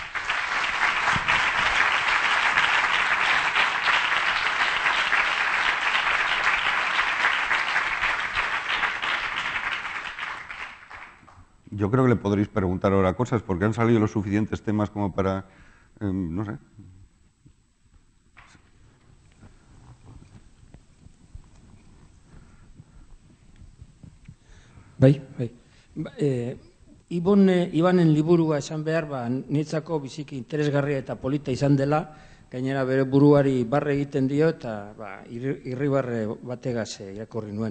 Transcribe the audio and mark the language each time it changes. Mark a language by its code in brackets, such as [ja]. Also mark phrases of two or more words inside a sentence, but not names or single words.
[es] Yo creo que le podréis preguntar ahora cosas, porque han salido los suficientes temas como para, no sé. [eu] Bai. Ibanen liburua esan behar, niretzako biziki interesgarria eta polita izan dela, gainera bere buruari barre egiten dio eta irribarre bategaz irakurri nuen.